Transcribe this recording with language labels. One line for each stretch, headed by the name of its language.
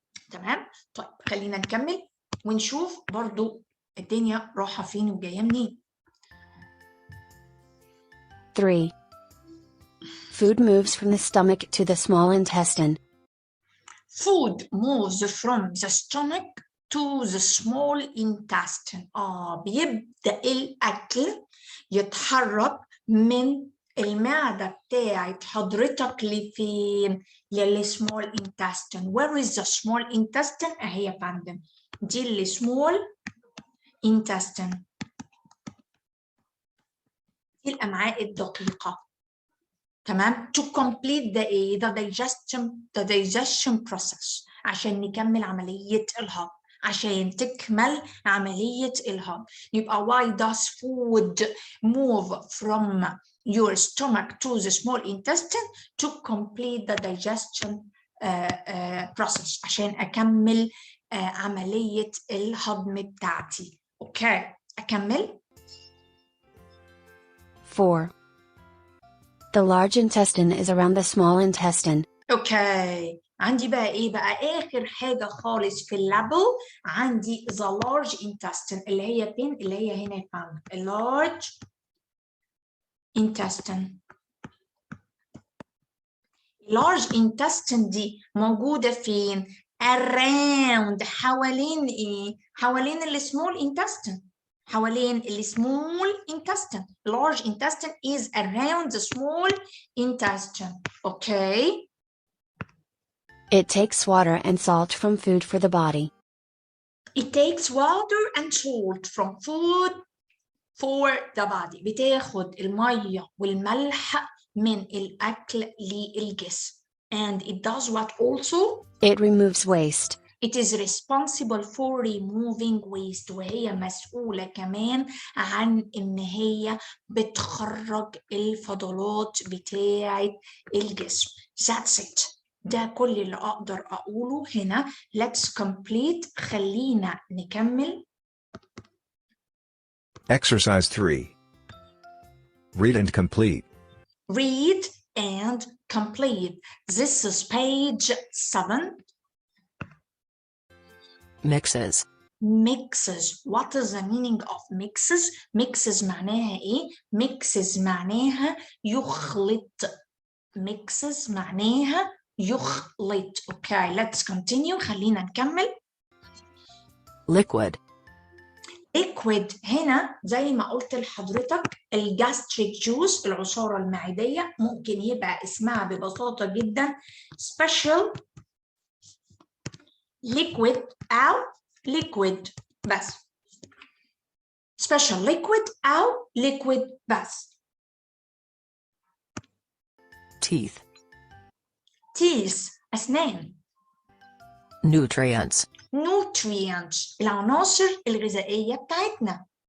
Arabic: تمام؟ طيب خلينا نكمل ونشوف برضو الدنيا رايحة فين وجاية منين.
English: 3. Food moves from the stomach to the small intestine. Food moves from the stomach to the small intestine.
Arabic: بيبدأ الأكل يتحرك من المعدة بتاعت حضرتك لفين؟ للسمول intestine.
English: Where is the small intestine؟
Arabic: أهي يا فندم، دي السمول intestine، دي الأمعاء الدقيقة. تمام؟
English: to complete the digestion process،
Arabic: عشان نكمل عملية الهضم، عشان تكمل عملية الهضم.
English: يبقى why does food move from your stomach to the small intestine? to complete the digestion process،
Arabic: عشان أكمل عملية الهضم بتاعتي. أوكي، أكمل.
English: 4. The large intestine is around the small intestine.
Arabic: اوكي، عندي بقى ايه بقى؟ اخر حاجه خالص في الليبل عندي
English: the large intestine،
Arabic: اللي هي فين؟ اللي هي هنا يا فندم، large intestine. large intestine دي موجوده فين؟ around، حوالين ايه؟ حوالين السمول intestine، حوالين السمول intestine.
English: large intestine is around the small intestine. Okay. It takes water and salt from food for the body. It takes water and salt from food for the body.
Arabic: بتاخد المية والملح من الأكل للجسم.
English: and it does what also? It removes waste. It is responsible for removing waste.
Arabic: وهي مسؤولة كمان عن إن هي بتخرج الفضلات بتاعة الجسم.
English: That's it.
Arabic: ده كل اللي أقدر أقوله هنا.
English: Let's complete.
Arabic: خلينا نكمل.
English: Exercise 3. Read and complete. Read and complete. This is page 7. Mixes. Mixes. What is the meaning of mixes?
Arabic: Mixes معناها إيه؟ Mixes معناها يخلط. Mixes معناها يخلط.
English: Okay, let's continue.
Arabic: خلينا نكمل.
English: Liquid.
Arabic: liquid هنا زي ما قلت لحضرتك الجاستريك جوز العصارة المعدية ممكن يبقى اسمها ببساطة جدا special liquid أو liquid بس. special liquid أو liquid بس.
English: Teeth.
Arabic: teeth أسنان.
English: Nutrients.
Arabic: nutrients العناصر الغذائية بتاعتنا.